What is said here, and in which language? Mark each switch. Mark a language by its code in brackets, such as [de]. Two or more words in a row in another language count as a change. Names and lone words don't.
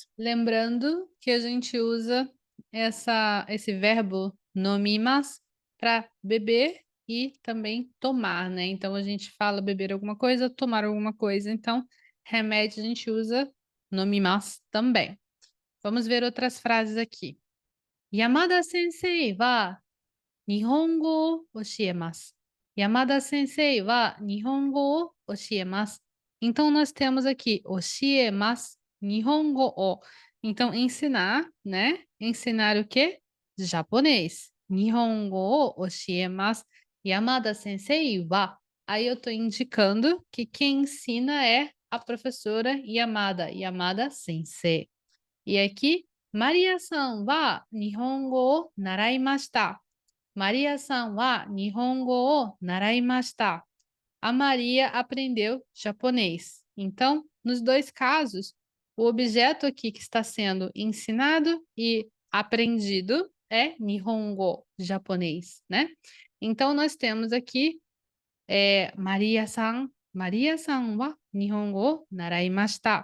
[pt] Lembrando que a gente usa esse verbo nomimas para beber e também tomar, né? Então a gente fala beber alguma coisa, tomar alguma coisa. Então, remédio a gente usa nomimas também. Vamos ver outras frases aqui. [ja] 山田先生は日本語を教えます。山田先生は日本語を教えます。 [pt] Então, nós temos aqui [ja] 教えます、日本語を. [pt] Então, ensinar, né? Ensinar o quê? Japonês. [ja] 日本語を教えます。山田先生は. [pt] Aí eu estou indicando que quem ensina é a professora Yamada Sensei. E aqui, [ja] マリアさんは日本語を習いました。マリアさんは日本語を習いました. [pt] A Maria aprendeu japonês. Então, nos dois casos, o objeto aqui que está sendo ensinado e aprendido é Nihongo, japonês, né? Então, nós temos aqui [ja] マリアさんは日本語を習いました.